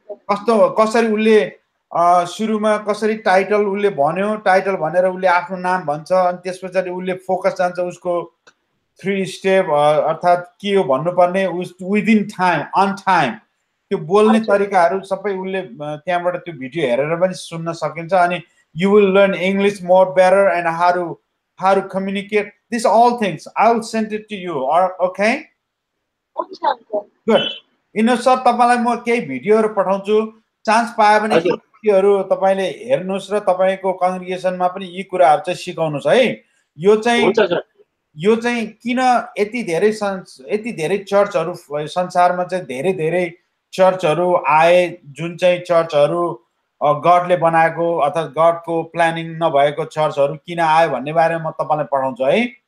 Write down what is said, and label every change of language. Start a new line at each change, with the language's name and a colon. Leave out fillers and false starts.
Nepali: कसरी उसले सुरुमा कसरी टाइटल उसले भन्यो, टाइटल भनेर उसले आफ्नो नाम भन्छ, अनि त्यसपछि उसले फोकस जान्छ उसको 3 स्टेप, अर्थात् के हो भन्नुपर्ने
English: Within time, on time.
Nepali: त्यो बोल्ने तरिकाहरू सबै उसले त्यहाँबाट त्यो भिडियो हेरेर पनि सुन्न सकिन्छ।
English: अनि you will learn English more better and how to communicate. These all things I will send it to you. Okay? Good.
Nepali: Sir तपाईलाई म केही भिडियोहरू पठाउँछु, चान्स पायो भने यी भिडियोहरू तपाईले हेर्नुस् र तपाईको कङ्ग्रिगेसनमा पनि यी कुराहरू चाहिँ सिकाउनुस् है। यो चाहिँ किन यति धेरै चर्चहरू संसारमा चाहिँ धेरै चर्चहरू आए, जुन चाहिँ चर्चहरू गडले बनाएको अथवा गडको प्लानिङ नभएको चर्चहरू किन आयो भन्ने बारेमा म तपाईलाई पढाउँछु है।